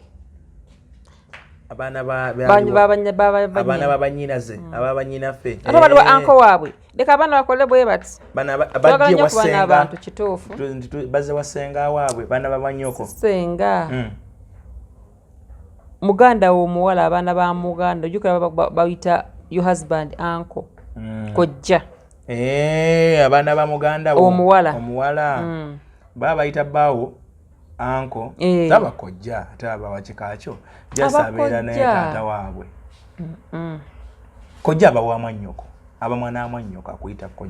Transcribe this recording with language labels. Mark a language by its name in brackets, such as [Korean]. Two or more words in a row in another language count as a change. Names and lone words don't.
[Ganda] abaana babanyinaze ababanyinaffe ate baliwa anko waabwe leka abaana bakole bwe bati bajje wasenga abantu kituufu bazze wasenga waabwe baana babanyoko senga muganda w'omuwala abaana ba muganda ojjukira bayita [English] your husband [Ganda] anko kojja abaana ba muganda omuwala baba bayita baawo anko taba kojja taba wakikakyo jasabeera naye taata waabwe kojja abawa mwannyoko abamwana amwannyoko akuyita kojja